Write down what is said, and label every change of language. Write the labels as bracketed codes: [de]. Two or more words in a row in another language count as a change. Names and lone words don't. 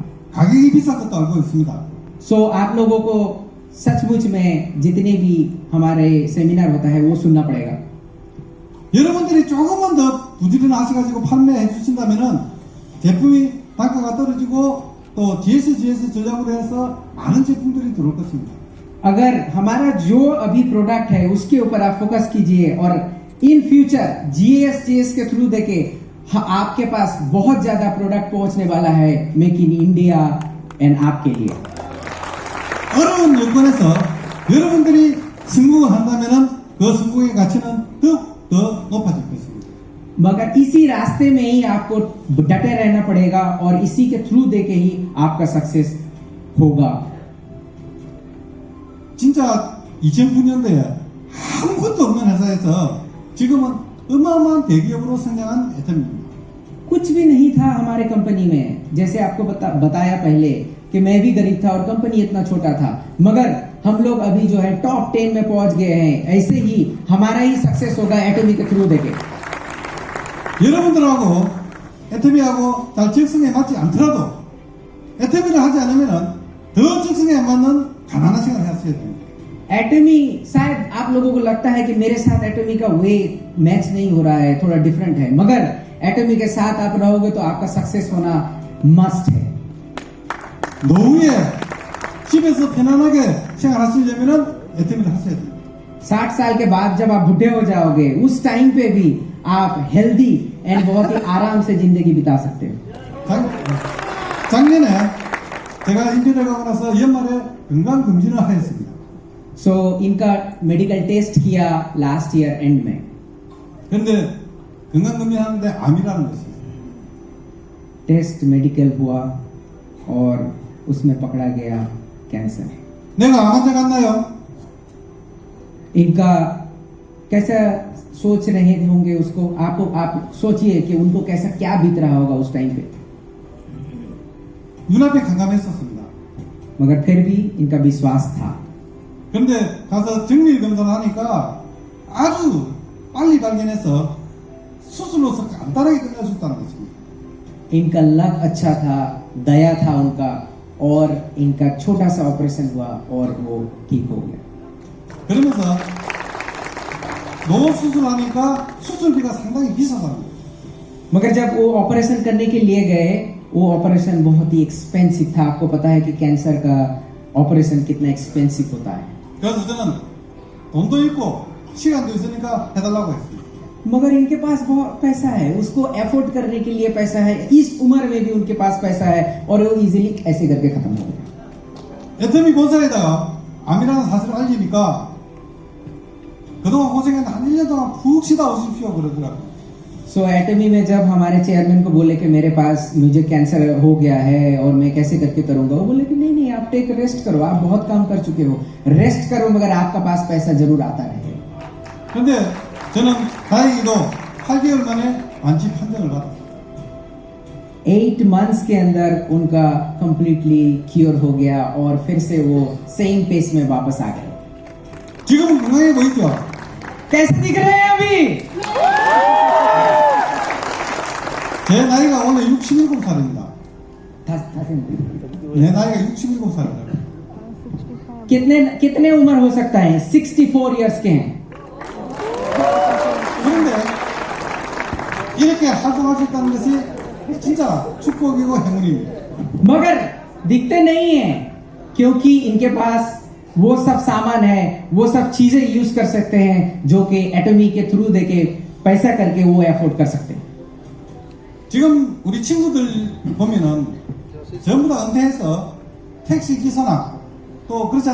[ko] 가격이 비싼 것도 알고 있습니다. [hi] सो आप लोगों को सचमुच में जितने भी हमारे सेमिनार होता है वो सुनना पड़ेगा। [ko] 여러분들이 조금만 더 부지런하셔가지고 판매해 주신다면은 제품이 단가가 떨어지고 또 GS 전략으로 해서 많은 제품들이 들어올 것입니다. [hi] अगर हमारा जो अभी प्रोडक्ट है उसके ऊपर आप फोकस कीजिए और [en] in future [hi] GS के थ्रू देके आपके पास बहुत ज्यादा प्रोडक्ट पहुंचने वाला है [en] make in India and [hi] आपके लिए। [ko] 어려운 여건에서 여러분들이 성공을 한다면은 그 성공의 가치는 더욱 더 높아질 것입니다. [hi] मगर इसी रास्ते में ही आपको डटे रहना पड़ेगा और इसी के थ्रू देके ही आपका सक्सेस होगा। [ko] 진짜 2009년도에 아무것도 없는 회사에서 지금은 어마어마한 대기업으로 성장한 애터미입니다. [hi] कुछ भी नहीं था हमारे कंपनी में, जैसे आपको बताया पहले कि मैं भी गरीब था और कंपनी इतना छोटा था, मगर हम लोग अभी जो है टॉप 10 में पहुंच गए हैं। ऐसे ही हमारा ही सक्सेस होगा एटमी के थ्रू देके। [ko] 여러분들하고 애터미하고 잘 적성에 맞지 않더라도 애터미를 하지 않으면 더 적성에 안 맞는 가난한 생활을 하셔야 됩니다. [hi] एटमी, शायद आप लोगों को लगता है कि मेरे साथ एटमी का वे मैच नहीं हो रहा है, [en] little different [hi] है, मगर एटमी के साथ आप रहोगे तो आपका सक्सेस होना मस्ट है। [ko] 노후에 집에서 편안하게 생활하시려면 애터미를 하셔야 됩니다. [hi] 60 साल के बाद जब आप बुढ़े हो जाओगे, उस टाइम पे भी आप [en] healthy and [hi] बहुत ही आराम से जिंदगी बिता सकते हो। [ko] 작년에 제가 인터넷 가고 나서 연말에 건강검진을 하였습니다. [hi] सो इनका मेडिकल टेस्ट किया [en] last year end [hi] में। [ko] 그런데 건강검진 하는데 암이라는 것이 있어요. [hi] टेस्ट मेडिकल हुआ और उसमें पकड़ा गया कैंसर। [ko] 내가 암 환자 같나요? [hi] इनका कैसा सोच रहे होंगे उसको, आप सोचिए कि उनको कैसा क्या बीत रहा होगा उस टाइम पे। [ko] 눈앞에 캄캄했었습니다. [hi] मगर फिर भी इनका विश्वास था। [ko] 그런데 가서 정밀 검사를 하니까 아주 빨리 발견해서 수술로서 간단하게 끝낼 수 있다는 거지. [hi] इनका लक अच्छा था, दया था उनका, और इनका छोटा सा ऑपरेशन हुआ और वो ठीक हो गया. [ko] 그러면서 노 수술하니까 수술비가 상당히 비싸다는 거예요. [hi] मगर जब वो ऑपरेशन करने के लिए गए, वो ऑपरेशन बहुत ही एक्सपेंसिव था. आपको पता है कि कैंसर का ऑपरेशन कितना एक्सपेंसिव होता है. [ko] 그래서 저는 돈도 있고 시간도 있으니까 해달라고 했어요. [hi] मगर इनके पास बहुत पैसा है, उसको एफोर्ड करने के लिए पैसा है, इस उम्र में भी उनके पास पैसा है, और वो इजीली ऐसे करके खत्म हो गया. [ko] 애터미 본사에다가 암이라는 사실을 알리니까 그동안 고생했는데 한 1년 동안 푹 쉬다 오십시오 그러더라고요. [hi] सो एटमी में जब हमारे चेयरमैन को बोले कि मेरे पास मुझे कैंसर हो गया है और मैं कैसे करके करूंगा, वो बोले कि नहीं नहीं, आप [en] take rest [hi] करो, आप बहुत काम कर चुके हो, रेस्ट करो, मगर आपका पास पैसा जरूर आता रहे. [ko] 근데 저는 다행히도 8개월 만에 완치 판정을 받았어요. [hi] 8 months के अंदर उनका [en] completely cure [hi] हो गया और फिर से वो [en] same pace [hi] में वापस आ गए. [ko] 지금은 건강해 보이죠? [hi] कैसे दिख रहे हैं अभी? [ko] 제 나이가 원래 67살입니다. 내 나이가 67살이에요. [hi] कितने उम्र हो सकता है? 64 इयर्स के हैं. [ko] 그런데 이렇게 활동할 수 있다는 것이 진짜 축복이고 행운입니다. [hi] मगर दिखते नहीं है, क्योंकि इनके पास वो सब सामान है, वो सब चीजें यूज कर सकते हैं जो कि एटमी के थ्रू देके पैसा करके वो एफोर्ड कर सकते हैं. [ko] 지금 우리 친구들 보면은 전부 다 은퇴해서 택시 기사나 또 그렇지